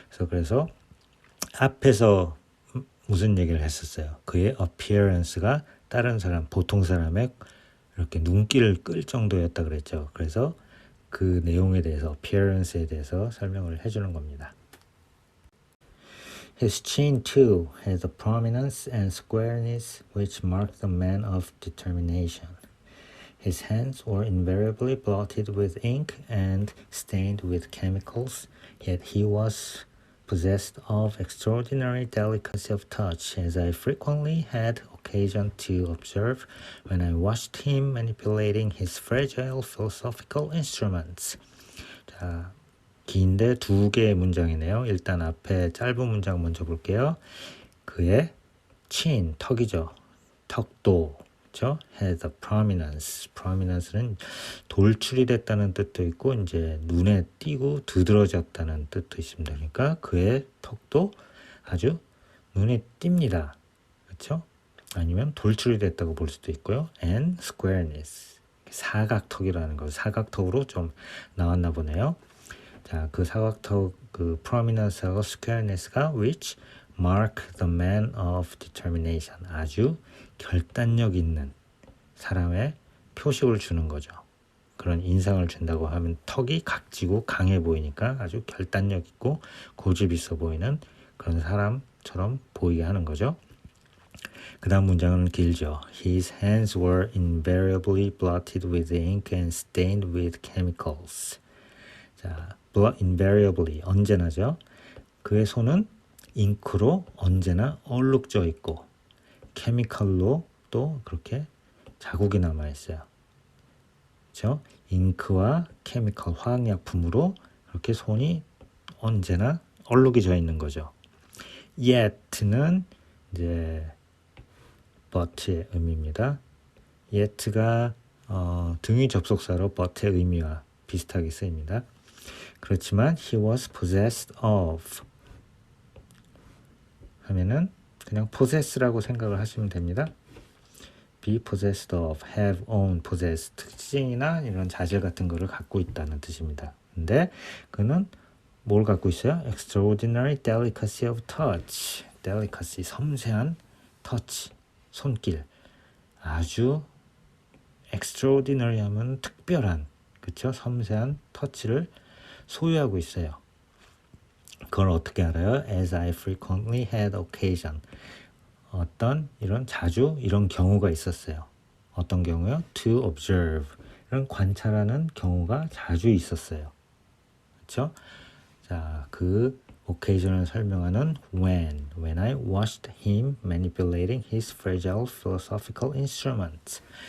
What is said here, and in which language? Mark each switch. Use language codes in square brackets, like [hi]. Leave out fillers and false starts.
[ko] 그래서 앞에서 무슨 얘기를 했었어요? 그의 appearance가 다른 사람, 보통 사람의 이렇게 눈길을 끌 정도였다 그랬죠. 그래서 그 내용에 대해서, appearance에 대해서 설명을 해주는 겁니다. [en] His chin too has a prominence and squareness which marked the man of determination. His hands were invariably blotted with ink and stained with chemicals, yet he was possessed of extraordinary delicacy of touch, as I frequently had occasion to observe when I watched him manipulating his fragile philosophical instruments. [ko] 자, 긴데 두 개의 문장이네요. 일단 앞에 짧은 문장 먼저 볼게요. 그의 chin, 턱이죠. 턱도, 그렇죠? [en] has a prominence. [ko] prominence는 돌출이 됐다는 뜻도 있고 이제 눈에 띄고 두드러졌다는 뜻도 있습니다. 그러니까 그의 턱도 아주 눈에 띕니다. 그렇죠? 아니면 돌출이 됐다고 볼 수도 있고요. [en] and squareness. [ko] 사각턱이라는 거. 사각턱으로 좀 나왔나 보네요. 자, 그 사각턱 그 [en] prominence하고 squareness가 which mark the man of determination. [ko] 아주 결단력 있는 사람의 표식을 주는 거죠. 그런 인상을 준다고 하면 턱이 각지고 강해 보이니까 아주 결단력 있고 고집 있어 보이는 그런 사람처럼 보이게 하는 거죠. 그 다음 문장은 길죠. [en] His hands were invariably blotted with ink and stained with chemicals. [ko] 자, invariably, 언제나죠. 그의 손은 잉크로 언제나 얼룩져 있고 케미컬로 또 그렇게 자국이 남아 있어요. 그렇죠? 잉크와 케미컬, 화학약품으로 그렇게 손이 언제나 얼룩이 져 있는 거죠. yet는 이제 but의 의미입니다. yet가 등위 접속사로 but의 의미와 비슷하게 쓰입니다. 그렇지만 [en] he was possessed of [ko] 하면은 그냥 possess라고 생각을 하시면 됩니다. be possessed of, have, own, possess 특징이나 이런 자질 같은 거를 갖고 있다는 뜻입니다. 근데 그는 뭘 갖고 있어요? [en] extraordinary delicacy of touch. [ko] delicacy, 섬세한 touch, 손길. 아주 extraordinary 하면 특별한, 그렇죠? 섬세한 터치를 소유하고 있어요. 그걸 어떻게 알아요? [en] As I frequently had occasion. [ko] 어떤 이런 자주 이런 경우가 있었어요. 어떤 경우요? [en] To observe. [ko] 이런 관찰하는 경우가 자주 있었어요. 그렇죠? 자, 그 occasion을 설명하는 [en] when I watched him manipulating his fragile philosophical instruments.